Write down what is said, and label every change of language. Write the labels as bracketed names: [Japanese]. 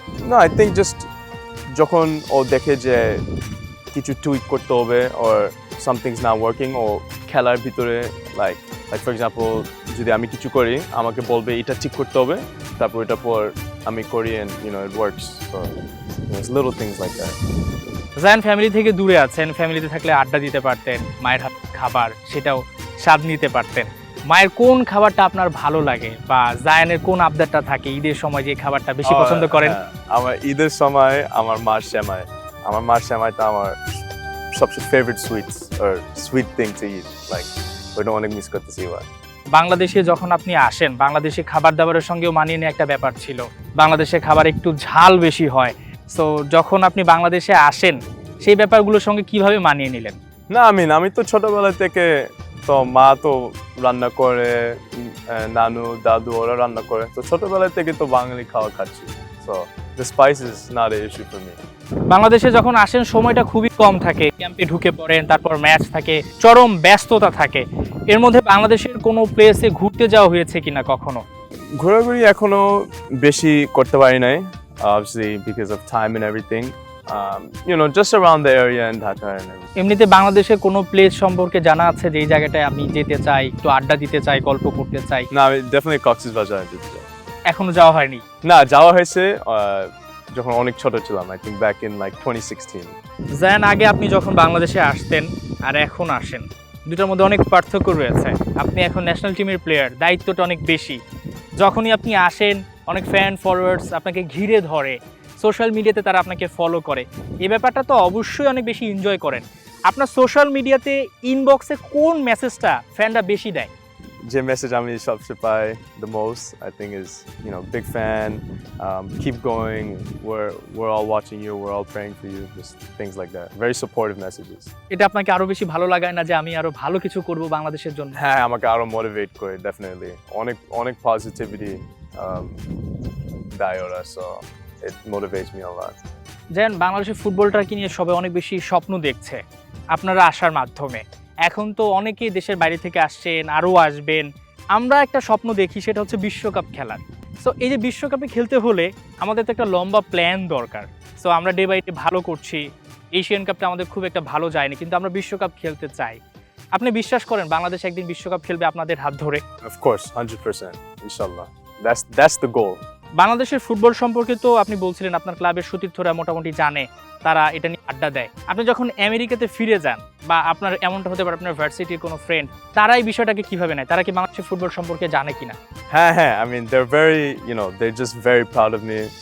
[Bangla] না, [English] I think just [Bangla] যখন ও দেখে যে কিছু টুইক করতে হবে [English] or something's not working, [Bangla] ও খেলার ভিতরে [English] like for example [Bangla] যদি আমি কিছু করি আমাকে বলবে এটা ঠিক করতে হবে, তারপর এটা পর আমি করি [English] and it works. So there's little things like that. [Bangla] Zayan family থেকে দূরে আছেন, ফ্যামিলিতে থাকলে আড্ডা দিতে পারতেন, মায়ের হাত খাবার সেটাও স্বাদ নিতে পারতেন। মায়ের কোন খাবারটা আপনার ভালো লাগে, বা জায়ানের কোন আবদারটা থাকে ঈদের সময় যে খাবারটা বেশি পছন্দ করেন? আমার ঈদের সময় আমার মার সেমাই, তো আমার সবচেয়ে favourite [English] sweet thing to eat, [Bangla] like ওটা অনেক মিস করতেছি এবার। বাংলাদেশে যখন আপনি আসেন, বাংলাদেশে খাবার দাবারের সঙ্গেও মানিয়ে নেওয়া একটা ব্যাপার ছিল, বাংলাদেশে খাবার একটু ঝাল বেশি হয়। সো যখন আপনি বাংলাদেশে আসেন সেই ব্যাপারগুলোর সঙ্গে কিভাবে মানিয়ে নিলেন? না আমি তো ছোটবেলা থেকে তো মা তো রান্না করে, নানু দাদু ওরা রান্না করে, তো ছোটবেলা থেকে তো বাঙালি খাওয়া খাচ্ছি, [English] So the spice is not a issue for me. [Bangla] বাংলাদেশে যখন আসেন সময়টা খুবই কম থাকে, ক্যাম্পে ঢুকে পড়েন, তারপর ম্যাচ থাকে, চরম ব্যস্ততা থাকে। এর মধ্যে বাংলাদেশের কোনো প্লেসে ঘুরতে যাওয়া হয়েছে কিনা কখনো? ঘোরাঘুরি এখনো বেশি করতে পারি নাই, [English] obviously because of time and everything, just around the area in Dhaka and everything. [Bangla] এমনিতে বাংলাদেশের কোনো প্লেস সম্পর্কে জানা আছে যে এই জায়গাটায় আমি যেতে চাই, একটু আড্ডা দিতে চাই, গল্প করতে চাই? না, আমি definitely কক্সবাজার যেতে চাই। এখনো যাওয়া হয়নি? না, যাওয়া হয়েছে যখন অনেক ছোট ছিলাম, [English] I think back in like 2016. [Bangla] Zayan, আগে আপনি যখন বাংলাদেশে আসতেন আর এখন আসেন, দুটোর মধ্যে অনেক পার্থক্য রয়েছে। আপনি এখন ন্যাশনাল টিমের প্লেয়ার, দায়িত্বটা অনেক বেশি। যখনই আপনি আসেন, অনেক ফ্যান ফলোয়ার্স আপনাকে ঘিরে ধরে, সোশ্যাল মিডিয়াতে তারা আপনাকে ফলো করে। এই ব্যাপারটা তো অবশ্যই অনেক বেশি এনজয় করেন। আপনার সোশ্যাল মিডিয়াতে ইনবক্সে কোন মেসেজটা ফ্যানরা বেশি দেয়? যে মেসেজ আমি সবচেয়ে পাই [English] the most, I think is, big fan, keep going, we're all watching you, we're all praying for you, just things like that, very supportive messages. [Bangla] এটা আপনাকে আরো বেশি ভালো লাগায় না যে আমি আরো ভালো কিছু করব বাংলাদেশের জন্য? হ্যাঁ, আমাকে আরো মোটিভেট করে, definitely অনেক পজিটিভিটি দেয় ওরা, [English] so it motivates me a lot. [Bangla] যেন বাংলাদেশের ফুটবলটাকে নিয়ে সবাই অনেক বেশি স্বপ্ন দেখছে আপনারা আসার মাধ্যমে। এখন তো অনেকেই দেশের বাইরে থেকে আসছেন, আরও আসবেন। আমরা একটা স্বপ্ন দেখি, সেটা হচ্ছে বিশ্বকাপ খেলার। সো এই যে বিশ্বকাপে খেলতে হলে আমাদের তো একটা লম্বা প্ল্যান দরকার। সো আমরা [English] day by day [Bangla] ভালো করছি, এশিয়ান কাপটা আমাদের খুব একটা ভালো যায়নি, কিন্তু আমরা বিশ্বকাপ খেলতে চাই। আপনি বিশ্বাস করেন বাংলাদেশ একদিন বিশ্বকাপ খেলবে আপনাদের হাত ধরে? [English] Of course, 100%, inshallah. That's the goal. [Bangla] বাংলাদেশের ফুটবল সম্পর্কে তো আপনি বলছিলেন আপনার ক্লাবের সতীর্থরা মোটামুটি জানে, তারা এটা নিয়ে আড্ডা দেয়। আপনি যখন আমেরিকাতে ফিরে যান বা আপনার এমনটা হতে পারে আপনার ভার্সিটির কোনো ফ্রেন্ড, তারা এই বিষয়টাকে কিভাবে নেয়? তারা কি বাংলাদেশের ফুটবল সম্পর্কে জানে কিনা? [English] হ্যাঁ, I mean they're very, they're just very proud of me.